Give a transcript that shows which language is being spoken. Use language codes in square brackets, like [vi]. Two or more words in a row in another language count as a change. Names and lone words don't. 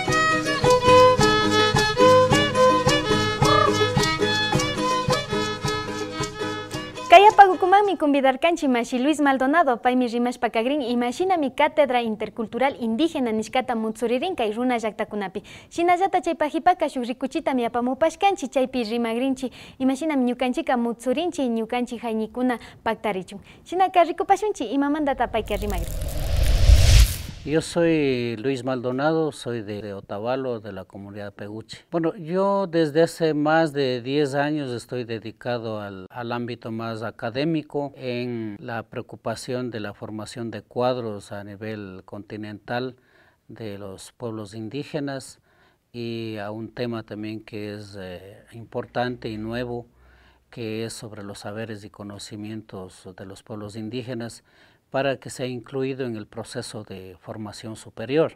[qu] Kayapagukumami convidarkanchi mashi Luis Maldonado paymi rimashpa kagrin imashinami Cátedra Intercultural Indígena nishkata mutsuririn kay runa llaktakunapi. Shinallata chaypajipaka shuk rikuchitami apamupashkanchi chaypi rimagrinchi imashinami ñukanchika mutsurinchi ñukanchik hayñikuna pactarichun. Shinaka rikupashunchi imamantata payka rimagrin. [es] Yo soy Luis Maldonado, soy de Otavalo, de la comunidad Peguche. Bueno, yo desde hace más de 10 años estoy dedicado al ámbito más académico en la preocupación de la formación de cuadros a nivel continental de los pueblos indígenas y a un tema también que es importante y nuevo, que es sobre los saberes y conocimientos de los pueblos indígenas, para que sea incluido en el proceso de formación superior.